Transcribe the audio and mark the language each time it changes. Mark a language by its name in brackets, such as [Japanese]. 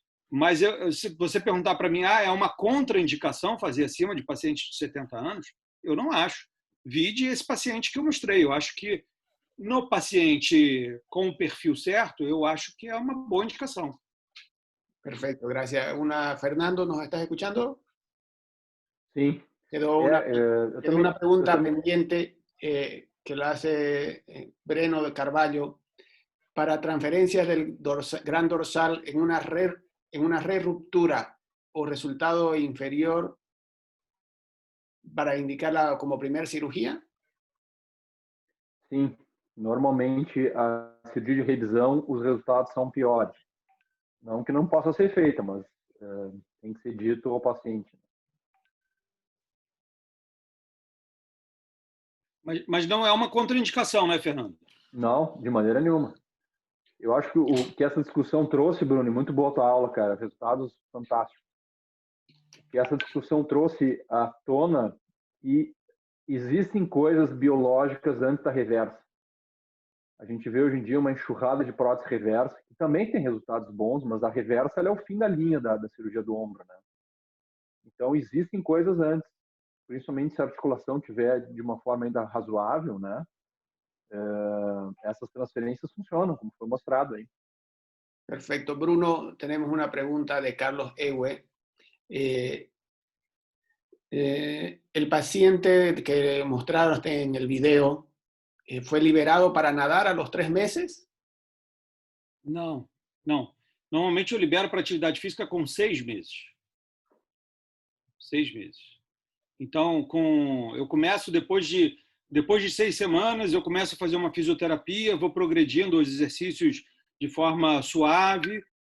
[Portuguese] Mas se você perguntar para mim, é uma contraindicação fazer acima de pacientes de 70 anos? Eu não acho. Vide esse paciente que eu mostrei. Eu acho que no paciente com o perfil certo, eu acho que é uma boa indicação. [Spanish] Perfecto, gracias. Fernando, ¿nos estás escuchando? Sí. Quedó una pregunta pendiente que la hace Breno de Carvalho. Para transferencias del gran dorsal en una re-ruptura o resultado inferior para indicarla como primer cirurgia? [Portuguese] Sim. Normalmente, a cirurgia de revisão, os resultados são piores. Não que não possa ser feita, mas tem que ser dito ao paciente. Mas não é uma contraindicação, né, Fernando? Não, de maneira nenhuma. Eu acho que essa discussão trouxe, Bruno, muito boa a tua aula, cara, resultados fantásticos. Que essa discussão trouxe à tona que existem coisas biológicas antes da reversa. A gente vê hoje em dia uma enxurrada de prótese reversa, que também tem resultados bons, mas a reversa ela é o fim da linha da cirurgia do ombro, né? Então, existem coisas antes, principalmente se a articulação tiver de uma forma ainda razoável, né? Essas transferências funcionam, como foi mostrado aí. [Spanish] Perfecto. Bruno, tenemos una pregunta de Carlos Ewe. El paciente que mostraste en el video fue liberado para nadar a los 3 meses? [Portuguese] Não, não. Normalmente eu libero para atividade física com 6 meses. 6 meses. Então, eu começo depois de 6 semanas, eu começo a fazer uma fisioterapia, vou progredindo os exercícios de forma suave.